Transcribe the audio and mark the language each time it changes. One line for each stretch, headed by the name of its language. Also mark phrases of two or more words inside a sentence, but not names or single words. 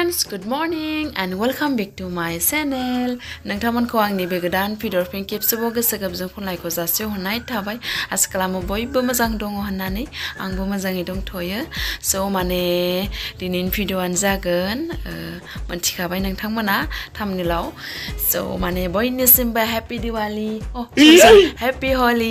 English: Good morning and welcome back to my channel.
Bodo: नोंथांमोनखौ आंनि बे गोदान भिडिअ फिन खेबसेबाव गोसो गोरबोजों खुलुमनायखौ जासिहरनाय थाबाय। आसा खालामो बयबो मोजां दङ होननानै आंबो मोजाङै दंथ'यो। स' माने दिनैनि भिडिअआनो जागोन मोनथिखाबाय नोंथांमोना थाम्बनेलाव। स' माने बयनिसिमबो
English: happy Diwali happy Holi.